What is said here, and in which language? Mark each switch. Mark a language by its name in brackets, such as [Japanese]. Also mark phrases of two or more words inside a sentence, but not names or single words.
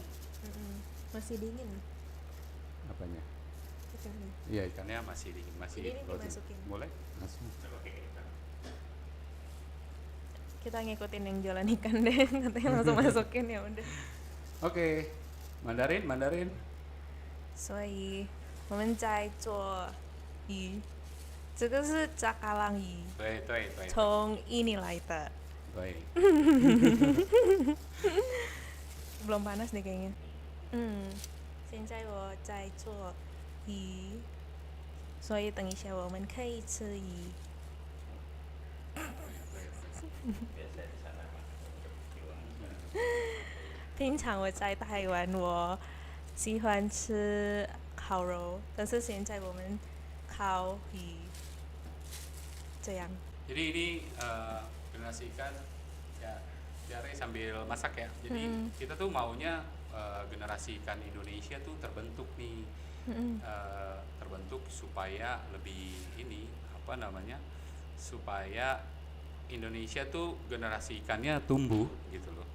[Indonesian] Masih dingin Apanya? ikannya. Iya, ikannya masih dingin, masih Jadi ini frozen. dimasukin? Boleh? Langsung. Kita ngikutin yang jualan ikan deh, katanya langsung masukin ya udah. Oke. Mandarin. [Chinese] 所以我们在做鱼，这个是扎嘎浪鱼，对。从印尼来的。对。 [Indonesian] Belum panas deh kayaknya. [Chinese] 现在我在做鱼，所以等一下我们可以吃鱼。平常我在台湾，我喜欢吃烤肉，但是现在我们烤鱼，这样。 [Indonesian] Jadi ini generasi ikan ya, Tiare sambil masak ya. Jadi kita tuh maunya generasi ikan Indonesia tuh terbentuk nih, terbentuk supaya lebih ini apa namanya, supaya Indonesia tuh generasi ikannya tumbuh gitu loh.